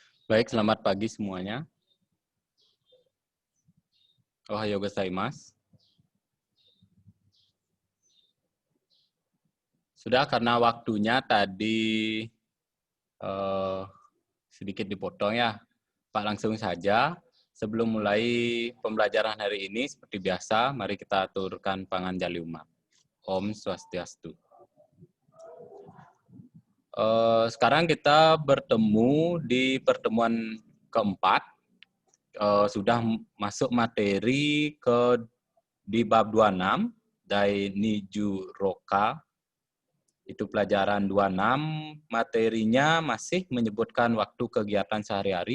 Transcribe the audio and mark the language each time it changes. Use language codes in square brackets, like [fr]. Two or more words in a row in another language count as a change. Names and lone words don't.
[id] Baik, selamat pagi semuanya. [ja] おはようございます. [id] Sudah, karena waktunya tadi sedikit dipotong ya, Pak, langsung saja. Sebelum mulai pembelajaran hari ini, seperti biasa, mari kita aturkan [ban] panganjali umat. Om Swastiastu. [id] Sekarang kita bertemu di pertemuan keempat. Sudah masuk materi di bab 26, [ja] 第二十六課. [id] Itu pelajaran 26, materinya masih menyebutkan waktu kegiatan sehari-hari.